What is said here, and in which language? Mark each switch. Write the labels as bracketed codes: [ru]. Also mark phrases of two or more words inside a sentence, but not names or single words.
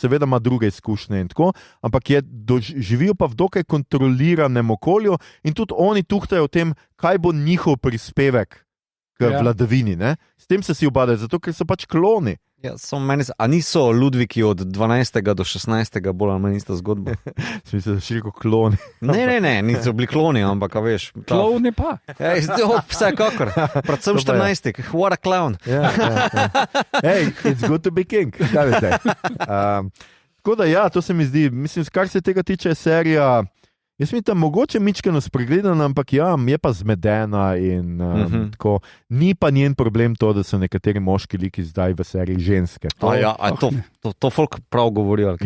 [sl] Seveda ima druge izkušnje in tako, ampak živijo pa v dokaj kontroliranem okolju in tudi oni tuhtajo o tem, kaj bo njihov prispevek k vladavini, ne? S tem se si ubadajo, zato ker so pač kloni. A niso Ludviki od 12. do 16. bolj ali manj ista zgodba? Smisel, da širko kloni. Ne, niso bili kloni, ampak veš. Kloni pa. Vsekakor. Predvsem 14. [en] What a clown. Hey, it's good to be king. [sl] Kaj veste? Tako da to se mi zdi, mislim, kar se tega tiče serija, jaz mislim, da mogoče mičkeno spregledana, ampak je pa zmedena in tako. Ni pa njen problem to, da so nekateri moški liki zdaj v seriji ženske. To folk prav govori.